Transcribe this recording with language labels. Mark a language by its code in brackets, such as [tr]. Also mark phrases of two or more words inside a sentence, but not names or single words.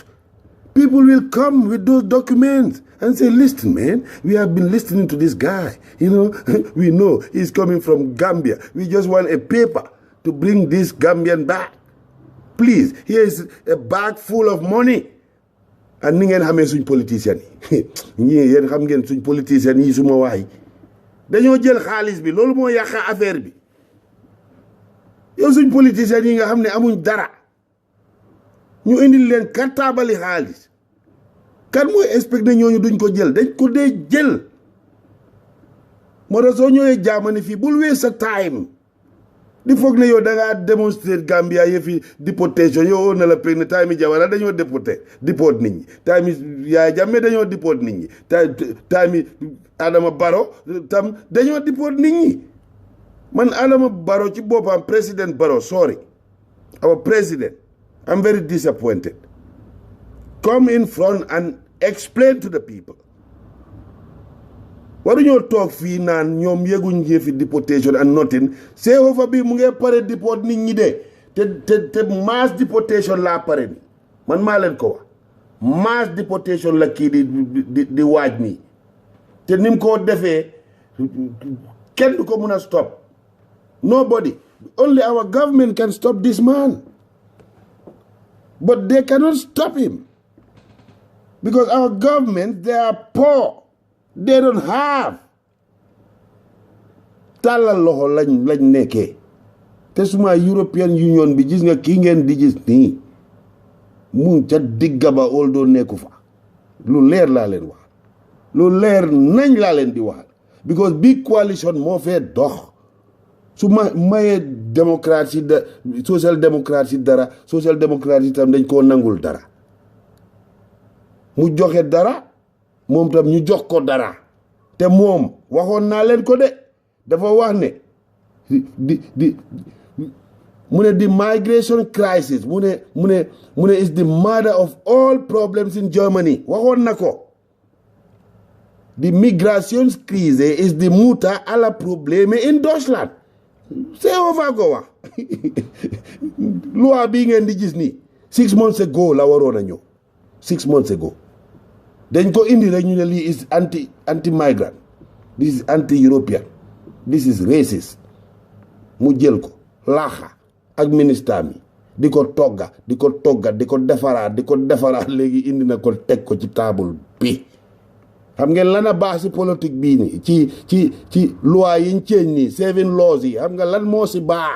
[en] People will come with those documents and say, listen, man, we have been listening to this guy. We know he's coming from Gambia. We just want a paper to bring this Gambian back. Please, here is a bag full of money. [wo] And ni ngeen xamee suñ politiciens yi ñii yéen xam ngeen suñ politiciens yi suma waay dañoo jël xaalis bi loolu moo yàq affaire bi yow suñ politiciens yi nga xam ne amuñ dara ñu indil leen kartaabali xaalis kan mooy expecté ñooñu duñ ko jël dañ ko dee jël moo tax soo ñëwee Germany fii bul waste sa time di foog ne yow da ngaa démonstrer Gambia yëfi deportation yow na la peg ne time yi Jawara dañoo deport nit ñi time yi Yaya Jammeh dañoo deport nit ñi time yi Adama Barrow tam dañoo deport nit ñi man Adama Barrow ci boppam président Barrow [en] sorry our president I'm very disappointed. Come in front and explain to the people. [wo] Waruñoo toog fii naan ñoom yëguñ yëfi deportation [en] and nothing over [wo] bi mu ngi pare deport nit ñi de te [en] mass deportation [wo] laa pare ni man maa leen ko wax [en] mass deportation [wo] la kii di waaj nii te nim ko defee kenn du ko mun a stop [en] nobody, only our government can stop this man, but they cannot stop him because our government, they are poor. They don't have. [wo] Tàllal loxo lañ nekkee te suma European Union bi gis nga kii ngeen di gis nii mu ca digga ba ol doo nekku fa lu leer laa leen wax lu leer nañ laa leen di wax because [en] big coalition [wo] moo fee dox su mayee [fr] démocratie social démocratie [wo] dara [fr] social démocratie [wo] tam dañ koo nangul dara mu joxe dara moom tam ñu jox ko dara te moom waxoon naa leen ko de dafa wax ne mu ne [en] the migration crisis [wo] mu ne [en] is the mother of all problems in Germany [wo] waxoon na ko [en] the Migrationskrise is the [de] Mutter aller Probleme in Deutschland [wo] fa ko wax loi bi ngeen di gis nii [en] 6 months ago [wo] la waroon a ñëw [en] 6 months ago [wo] dañ ko indi rek ñu ne lii [en] is anti migrant, this is anti European, this is racist. [wo] mu jël ko laaxa ak ministre mi di ko togga di ko defaraat léegi indi na ko teg ko ci table bi. xam ngeen lan a baax si politique bii nii ci loi yiñ ceeñ nii 7 laws yi xam nga lan moo si baax.